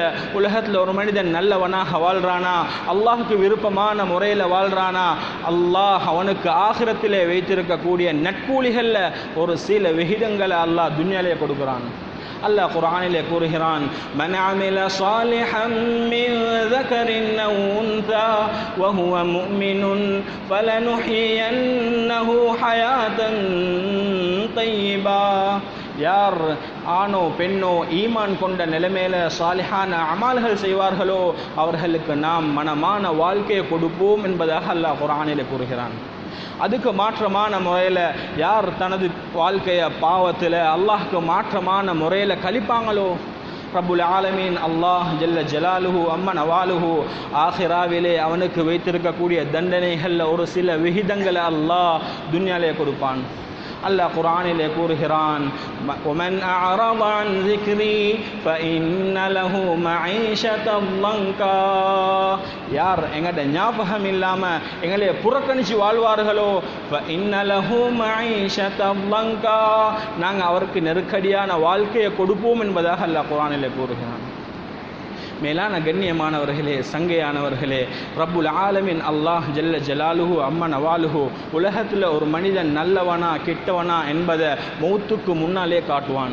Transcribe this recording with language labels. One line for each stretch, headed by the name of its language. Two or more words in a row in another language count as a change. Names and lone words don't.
Tamil: உலகத்தில் ஒரு மனிதன் நல்லவனாக வாழ்றானா, அல்லாஹுக்கு விருப்பமான முறையில் வாழ்றானா, அல்லாஹ் அவனுக்கு ஆখিরাத்திலே வைத்திருக்கக்கூடிய நட்கூலிகளில் ஒரு சில விகிதங்களை அல்லாஹ் துன்யாலே கொடுக்குறான். அல்லாஹ் குர்ஆனிலே கூறுகிறான்,
Arabic: من عمل صالحا من ذكرٍ أو أنثى وهو مؤمن فلنحيينه حياة طيبة.
Tamil: யார் ஆணோ பெண்ணோ ஈமான் கொண்ட நிலைமையில சாலிஹான அமால்கள் செய்வார்களோ அவர்களுக்கு நாம் மனமான வாழ்க்கையை கொடுப்போம் என்பதாக அல்லாஹ் குர்ஆனிலே கூறுகிறான். அதுக்கு மாற்றமான முறையில் யார் தனது வாழ்க்கையை பாவத்தில் அல்லாஹ்க்கு மாற்றமான முறையில் கழிப்பாங்களோ,
Arabic: رب العالمين الله جل جلاله عم نواله
Tamil: ஆখিরাவிலே அவனுக்கு வைத்திருக்கக்கூடிய தண்டனைகளில் ஒரு சில விகிதங்களை அல்லாஹ் துன்யாலே கொடுப்பான். அல்லாஹ் குர்ஆனிலே கூறுகிறான்,
Arabic: ومن أعرض عن ذكري فإن له معيشة ضنكا.
Tamil: யார் எங்கட ஞாபகம் இல்லாம எங்களை புறக்கணிச்சு வாழ்வார்களோ
Arabic: فإن له معيشة ضنكا,
Tamil: நாங்க அவருக்கு நெருக்கடியான வாழ்க்கையை கொடுப்போம் என்பதாக அல்லாஹ் குர்ஆனிலே கூறுகிறான். மேலான கண்ணியமானவர்களே, சங்கையானவர்களே,
Arabic: رب العالمين الله جل جلاله عم نواله
Tamil: உலகத்தில் ஒரு மனிதன் நல்லவனா கெட்டவனா என்பதை மௌத்துக்கு முன்னாலே காட்டுவான்.